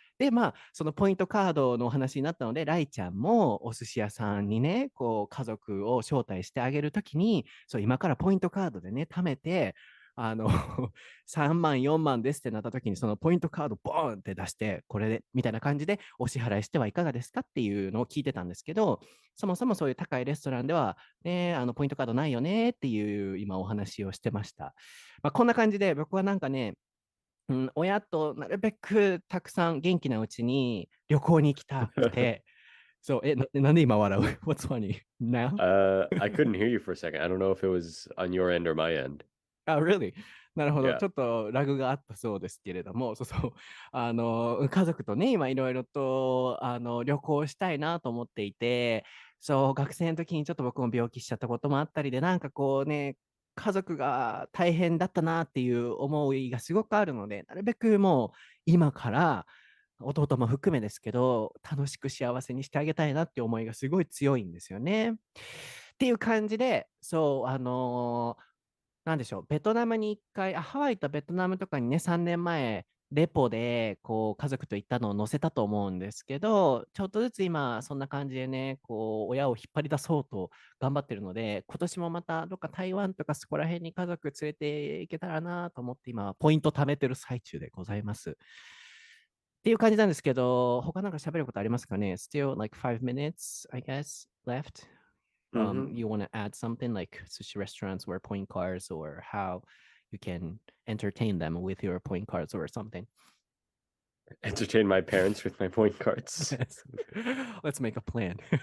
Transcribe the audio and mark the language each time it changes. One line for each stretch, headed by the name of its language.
Japanese: で、そのポイントカードのお話になったので、ライちゃんもお寿司屋さんにね、こう、家族を招待してあげるときに、そう、今からポイントカードでね、貯めて、3万、4万ですってなった時に、そのポイントカードボーンって出して、これで、みたいな感じでお支払いしてはいかがですかっていうのを聞いてたんですけど、そもそもそういう高いレストランでは、ね、ポイントカードないよねっていう今お話をしてました。こんな感じで僕はなんかね、親となるべくたくさん元気なうちに旅行に行きたくて、そう、なんで今笑う？
English: What's funny now? I couldn't hear you for a second. I don't know if it was on your end or my end. Really?
Japanese: なるほど。
English: Yeah.
Japanese: ちょっとラグがあったそうですけれども、そうそう。家族とね、今いろいろと、旅行したいなと思っていて、そう、学生の時にちょっと僕も病気しちゃったこともあったりで、なんかこうね、家族が大変だったなっていう思いがすごくあるので、なるべくもう今から弟も含めですけど、楽しく幸せにしてあげたいなって思いがすごい強いんですよね。っていう感じで、そう、なんでしょう、ベトナムに1回、ハワイとベトナムとかにね、3年前、レポで、こう、家族と行ったのを載せたと思うんですけど、ちょっとずつ今、そんな感じでね、こう、親を引っ張り出そうと頑張ってるので、今年もまた、どっか台湾とかそこら辺に家族連れて行けたらなと思って、今、ポイント貯めてる最中でございます。っていう感じなんですけど、他なんか喋ることありますかね？
English: Still like 5 minutes, I guess, left. Hmm. You want to add something like sushi restaurants or point cards or how you can entertain them with your point cards or something. Entertain my parents with my point cards. Yes. Let's make a plan.